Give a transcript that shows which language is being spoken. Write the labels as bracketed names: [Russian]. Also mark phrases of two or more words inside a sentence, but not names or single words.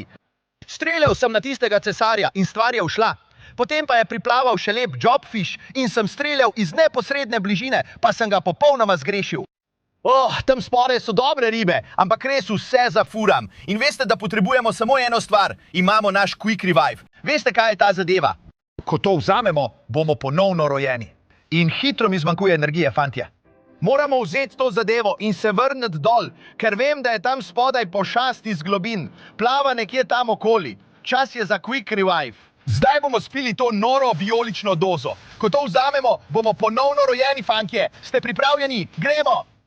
[Slovenian] Streljal sem na tistega cesarja in stvar je ušla. Potem pa je priplaval še lep jobfish in sem streljal iz neposredne bližine, pa sem ga popolnoma zgrešil. Tam spodaj so dobre ribe, ampak res vse zafuram. In veste, da potrebujemo samo eno stvar. Imamo naš [English] quick revive. [Slovenian] Veste, kaj je ta zadeva? Ko to vzamemo, bomo ponovno rojeni. In hitro mi zmanjkuje energije, fantje. Moramo vzeti to zadevo in se vrniti dol, ker vem, da je tam spodaj pošast iz globin. Plava nekje tam okoli. Čas je za [English] quick revive. [Slovenian] Zdaj bomo spili to noro vijolično dozo. Ko to vzamemo, bomo ponovno rojeni, fantje. Ste pripravljeni? Gremo!